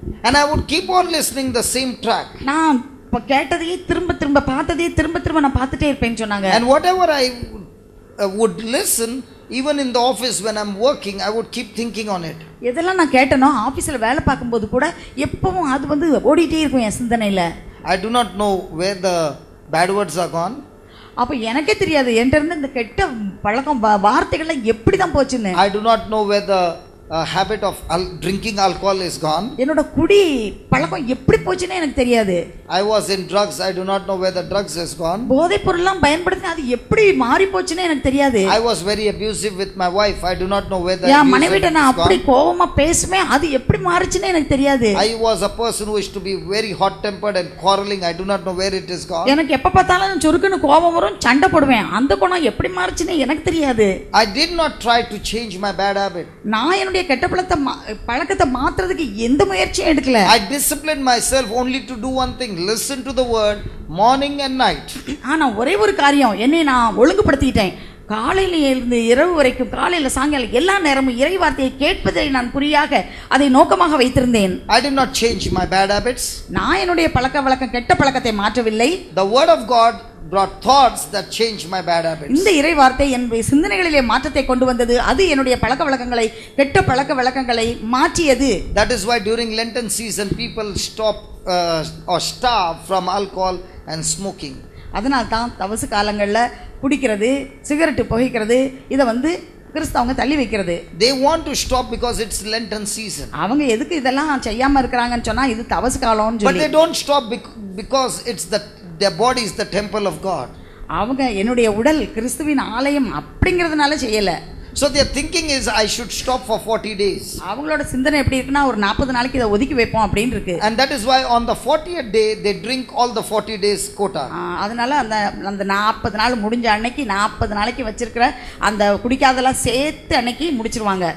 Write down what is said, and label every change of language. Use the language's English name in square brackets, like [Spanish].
[English] And I would keep on listening the same track. [Tamil] நான் இப்போ கேட்டதையே திரும்ப பார்த்ததையே திரும்ப நான் பார்த்துட்டே இருப்பேன்னு சொன்னாங்க. [English] And whatever I would listen, even in the office when I'm working, I would keep thinking on it. [Tamil] எதெல்லாம் நான் கேட்டனோ ஆஃபீஸில் வேலை பார்க்கும்போது கூட எப்பவும் அது வந்து ஓடிட்டே இருக்கும் என் சிந்தனையில். [English] I do not know where the bad words are gone. [Tamil] அப்போ எனக்கே தெரியாது என்கிட்ட இருந்து இந்த கெட்ட பழக்கம் வார்த்தைகள்லாம் எப்படி தான் போச்சுன்னு. [English] I do not know where the habit of drinking alcohol is gone. [Tamil] என்னோட குடி பழக்கம் எப்படி போச்சுன்னு எனக்கு தெரியாது. [English] I was in drugs. I do not know where the drugs is gone. [Tamil] போதை பொருள்லாம் பயன்படுத்தி அது எப்படி மாறி போச்சுன்னு எனக்கு தெரியாது. [English] I was very abusive with my wife. I do not know where the [Tamil] என் மனைவிட்ட நான் அப்படி கோவமா பேசுவேன், அது எப்படி மாறிச்சுன்னு எனக்கு தெரியாது. [English] I was a person who used to be very hot tempered and quarreling. I do not know where it is gone. [Tamil] எனக்கு எப்ப பார்த்தாலும் சுருக்குன்னு கோபம் வரும், சண்டை போடுவேன். அந்த குணம் எப்படி மாறிச்சுன்னு எனக்கு தெரியாது. [English] I did not try to change my bad habit. [Tamil] நான் கெட்ட பழக்கத்தை மாத்துறதுக்கு எந்த முயற்சியும் எடுக்கல. [English] I disciplined myself only to do one thing, listen to the word morning and night. [Tamil] ஆனா ஒரே ஒரு காரியம், என்னை நான் ஒழுங்குபடுத்திட்டேன். காலையில இருந்து இரவு வரைக்கும், காலையில சாயங்காலம் எல்லா நேரமும் இறை வார்த்தையை கேட்பதை நான் குறியாக அதை நோக்கமாக வைத்திருந்தேன். [English] I did not change my bad habits. [Tamil] நான் என்னுடைய கெட்ட பழக்கத்தை மாற்றவில்லை. [English] The word of God brought thoughts that changed my bad habits. [Tamil] இந்த இறை வார்த்தை என் சிந்தனைகளிலே மாற்றத்தை கொண்டு வந்தது. அது என்னுடைய கெட்ட பழக்க வழக்கங்களை மாற்றியது. [English] That is why during Lenten season people stop or starve from alcohol and smoking. [Tamil] அதனால தான் தவசு காலங்கள்ல குடிக்கிறது, சிகரெட் புகைக்கிறது இத வந்து கிறிஸ்தவங்க தள்ளி வைக்கிறது. [English] They want to stop because it's Lenten season. [Tamil] அவங்க எதுக்கு இதெல்லாம் செய்யாம இருக்கறாங்கன்னு சொன்னா இது தவசு காலம்னு சொல்லி. [English] But they don't stop because it's their body is the temple of God. [Tamil] அவங்க என்னுடைய உடல் கிறிஸ்துவின் ஆலயம் அப்படிங்கிறதுனால செய்யல. [English] So their thinking is, I should stop for 40 days. [Tamil] அவங்களோட சிந்தனை எப்படி இருக்குன்னா ஒரு 40 நாளைக்கு இதை ஒதுக்கி வைப்போம் அப்படின்னு இருக்கு. [English] And that is why on the 40th day they drink all the 40 days quota. [Tamil] அதனால அந்த 40 நாள் முடிஞ்ச அன்னைக்கு 40 நாளைக்கு வச்சிருக்கிற அந்த குடிக்காதெல்லாம் சேர்த்து அன்னைக்கு முடிச்சிருவாங்க.